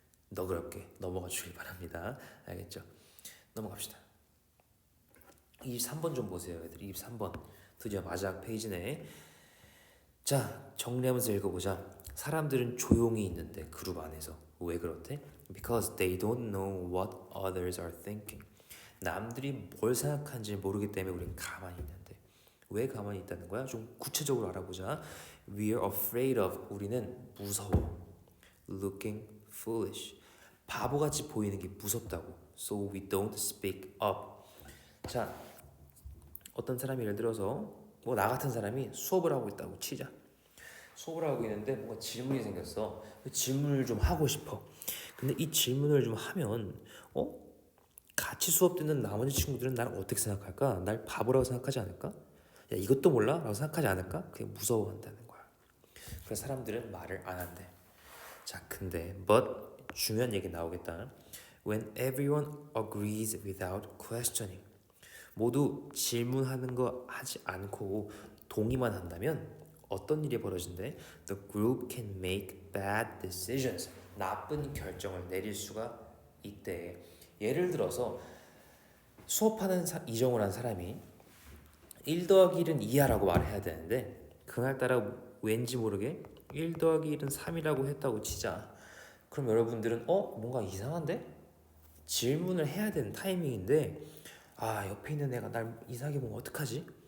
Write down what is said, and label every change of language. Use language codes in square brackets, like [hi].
[ko] 너그럽게 넘어가 주길 바랍니다. 알겠죠? 넘어갑시다. 23번 좀 보세요, 애들. 23번 드디어 마지막 페이지네. 자, 정리하면서 읽어보자. 사람들은 조용히 있는데 그룹 안에서 왜 그렇대? [en] Because they don't know what others are thinking. [ko] 남들이 뭘 생각하는지 모르기 때문에 우린 가만히 있는데. 왜 가만히 있다는 거야? 좀 구체적으로 알아보자. [en] We are afraid of. [ko] 우리는 무서워. [en] Looking foolish. [ko] 바보같이 보이는 게 무섭다고. [en] So we don't speak up. [ko] 자, 어떤 사람이 예를 들어서 뭐 나 같은 사람이 수업을 하고 있다고 치자. 수업을 하고 있는데 뭔가 질문이 생겼어. 그 질문을 좀 하고 싶어. 근데 이 질문을 좀 하면 같이 수업 듣는 나머지 친구들은 나를 어떻게 생각할까? 날 바보라고 생각하지 않을까? 야, 이것도 몰라? 라고 생각하지 않을까? 그게 무서워한다는 거야. 그래서 사람들은 말을 안 한대. 자, 근데 but 중요한 얘기 나오겠다. [en] When everyone agrees without questioning. [ko] 모두 질문하는 거 하지 않고 동의만 한다면 어떤 일이 벌어진대? [en] The group can make bad decisions. [ko] 나쁜 결정을 내릴 수가 있대. 예를 들어서 수업하는 이정을 한 사람이 1 더하기 1은 2야라고 말해야 되는데 그날따라 왠지 모르게 1 더하기 1은 3이라고 했다고 치자. 그럼 여러분들은 뭔가 이상한데? 질문을 해야 되는 타이밍인데 옆에 있는 애가 날 이상하게 보면 어떡하지?